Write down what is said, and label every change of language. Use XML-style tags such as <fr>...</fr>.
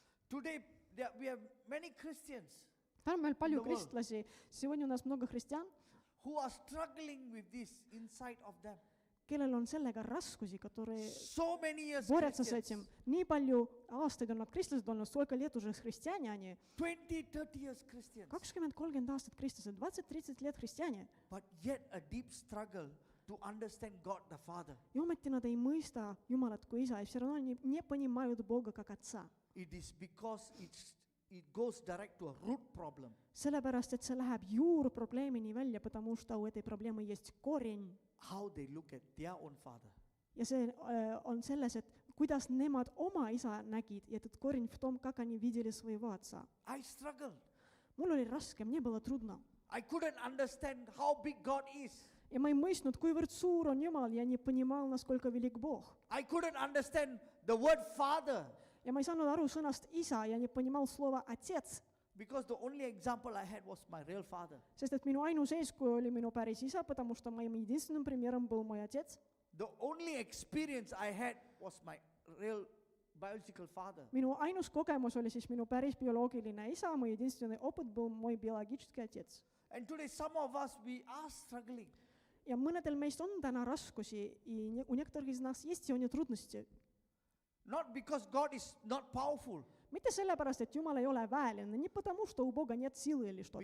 <en>Today, we have many Christians</en> <et>Täna meil palju</et> <en>The world.</en> <et>kristlasi,</et> <ru>сегодня у нас много христиан,</ru> <en>who are struggling with this inside of them.</en> <et>kellel on sellega raskusi,</et> <ru>которые</ru> <en>So many years</en> <ru>борются с</ru> <en>Christians.</en> <ru>этим.</ru> <et>Nii palju aastaid on nad kristlased olnud,</et> <ru>столько лет уже христиане они.</ru> <en>20-30 years Christians.</en> <et>20-30 aastat kristlased,</et> <ru>20-30 лет христиане.</ru> <en>But yet a deep struggle to understand God the Father.</en> <et>И ometi nad ei mõista Jumalat kui isa,</et> <ru>ja все равно они не понимают Бога как Отца.</ru> <en>It is because it goes direct to a root problem.</en> <et>Sellepärast, et see läheb juurprobleemini välja,</et> <ru>потому что у этой проблемы есть корень.</ru> <en>How they look at their own father.</en> <et>Ja see on selles, et kuidas nemad oma isa nägid,</et> <ru>ja этот корень в том, как они видели своего отца.</ru> <en>I struggled.</en> <et>Mul oli raske,</et> <ru>мне было трудно.</ru> <en>I couldn't understand how big God is.</en> <et>Ja ma ei mõistnud, kuivõrd suur on Jumal,</et> <ru>ja не понимал, насколько велик Бог.</ru> <en>I couldn't understand the word father</en> <et>Ja ma ei saanud aru sõnast isa</et> <ru>ja не понимал слова отец,</ru> <en>because the only example I had was my real father.</en> <et>sest et minu ainus eeskuju oli minu päris isa,</et> <ru>потому что моим единственным примером был мой отец.</ru> <en>The only experience I had was my real biological father.</en> <et>Minu ainus kogemus oli siis minu päris bioloogiline isa,</et> <ru>мой единственный опыт был мой биологический отец.</ru> <en>And today some of us, we are struggling.</en> <et>Ja mõnedel meist on täna raskusi,</et> <ru>и у некоторых из нас есть сегодня трудности.</ru> <en>Not because God is not powerful,</en> <et>Mitte sellepärast, et Jumal ei ole väeline,</et> <ru>не потому, что у Бога нет силы или что-то.</ru>